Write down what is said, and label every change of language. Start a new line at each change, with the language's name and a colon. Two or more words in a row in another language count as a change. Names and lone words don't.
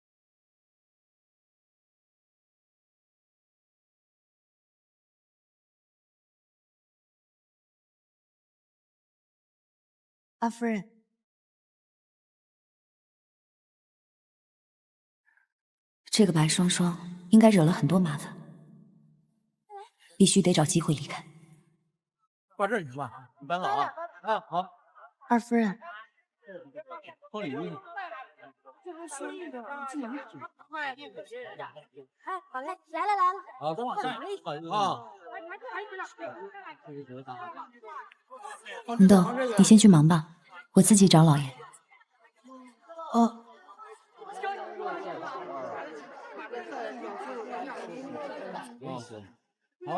Chinese: 二夫人，这个白双双应该惹了很多麻烦，必須得找機會離開。挂這兒行吧？你搬好啊！啊，好。二夫人，幫禮物。這還說一個進門口。哎，好嘞，來了。好，等我上。啊。紅豆，你先去忙吧，我自己找老爺。哦。好，